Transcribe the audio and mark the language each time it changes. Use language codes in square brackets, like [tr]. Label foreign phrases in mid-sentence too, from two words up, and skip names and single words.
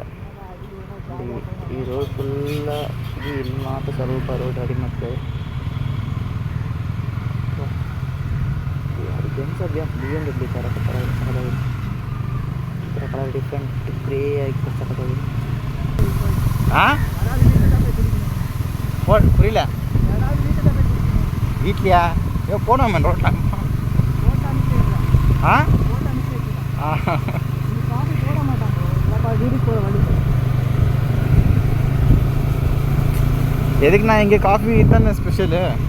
[kn] ಈ ರೋಡ್ ಫುಲ್ಲ ಇಲ್ಲಿ ಮಾತ್ರ ಸ್ವಲ್ಪ ರೋಡ್ ರೆಡಿ ಮಾಡ್ತಾರೆ. BMW ಥರ ಸಖತ್ತಾಗಿದೆ. ಈ ಥರ [en] color different grey [kn] ಆಗಿ ಸಖತ್ತಾಗಿದೆ. [ta] புரியல வீட்லையா? போனோம் ரோட்ல. எதுக்கு நான் இங்கே காஃபி தானே ஸ்பெஷலு.